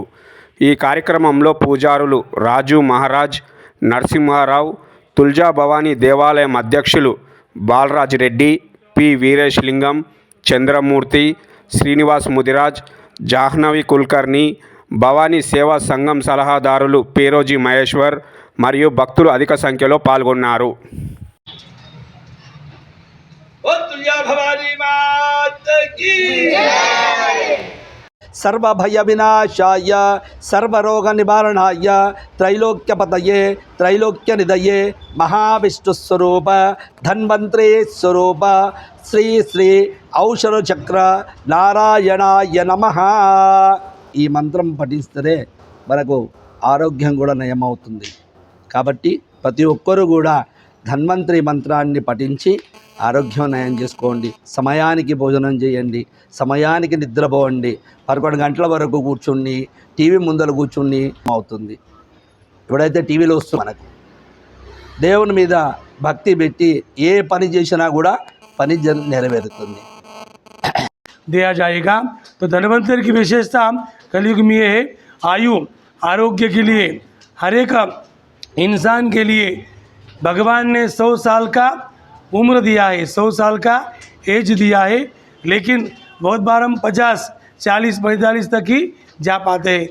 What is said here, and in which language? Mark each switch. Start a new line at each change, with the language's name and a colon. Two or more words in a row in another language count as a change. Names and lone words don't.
Telugu: ఈ కార్యక్రమంలో పూజారులు రాజు మహారాజ్, నరసింహారావు, తుల్జా భవానీ దేవాలయం అధ్యక్షులు బాలరాజ్ రెడ్డి, పి వీరేష్ లింగం, చంద్రమూర్తి, శ్రీనివాస్ ముదిరాజ్, జాహ్నవి కుల్కర్ణి, భవానీ సేవా సంఘం సలహాదారులు పేరోజీ మహేశ్వర్ మరియు భక్తులు అధిక సంఖ్యలో పాల్గొన్నారు.
Sanskrit: सर्वभय विनाशाय सर्वरोग निवारणाय त्रैलोक्यपतये त्रैलोक्य निधये महाविष्णुस्वरूप धन्वंतरी स्वरूप श्री श्री औषध चक्र नारायणाय नमः
Telugu: ఈ మంత్రం పఠిస్తే మనకు ఆరోగ్యం కూడా నయమవుతుంది. కాబట్టి ప్రతి ఒక్కరూ కూడా ధన్వంతరి మంత్రాన్ని పఠించి ఆరోగ్యం నయం చేసుకోండి. సమయానికి భోజనం చేయండి, సమయానికి నిద్రపోండి. 11 గంటల వరకు కూర్చుని టీవీ ముందర కూర్చుని అవుతుంది. ఎప్పుడైతే టీవీలో వస్తుంది మనకు దేవుని మీద భక్తి పెట్టి ఏ పని చేసినా కూడా పని నెరవేరుతుంది.
Hindi: दिया जाएगा। तो धन्वंतरि की विशेषता कलयुग में है आयु आरोग्य के लिए हर एक इंसान के लिए भगवान ने 100 साल का उम्र दिया है, 100 साल का एज दिया है, लेकिन बहुत बार हम 50, 40, 45 तक ही जा पाते हैं।